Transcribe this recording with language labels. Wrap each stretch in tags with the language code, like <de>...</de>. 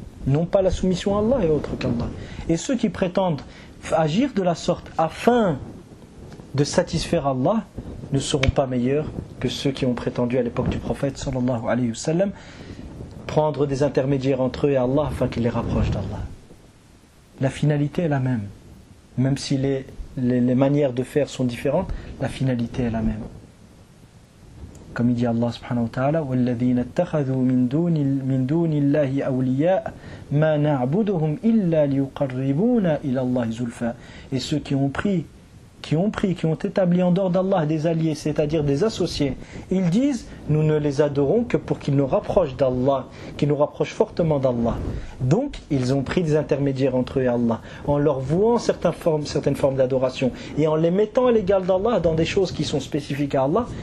<fr>Non pas la soumission à Allah et à autre qu'Allah. Et ceux qui prétendent agir de la sorte afin de satisfaire Allah ne seront pas meilleurs que ceux qui ont prétendu à l'époque du prophète sallallahu alayhi wa sallam prendre des intermédiaires entre eux et Allah afin qu'ils les rapprochent d'Allah. La finalité est la même. Même si les manières de faire sont différentes, la finalité est la même. Comme il dit</fr> <ar>Allah subhanahu wa ta'ala, وَالَّذِينَ اتَّخَذُوا مِنْ دُونِ اللَّهِ أَوْلِيَاءَ مَا نَعْبُدُهُمْ إِلَّا لِيُقَرِّبُونَ إِلَى اللَّهِ زُلْفَى.</ar> <fr>Et ceux qui ont établi en dehors d'Allah des alliés, c'est-à-dire des associés, ils disent, nous ne les adorons que pour qu'ils nous rapprochent d'Allah, qu'ils nous rapprochent fortement d'Allah. Donc, ils ont pris des intermédiaires entre eux et Allah, en leur vouant certaines formes d'adoration, et en les mettant à l'égal d'Allah dans des choses qui sont spécifiques à Allah.</fr>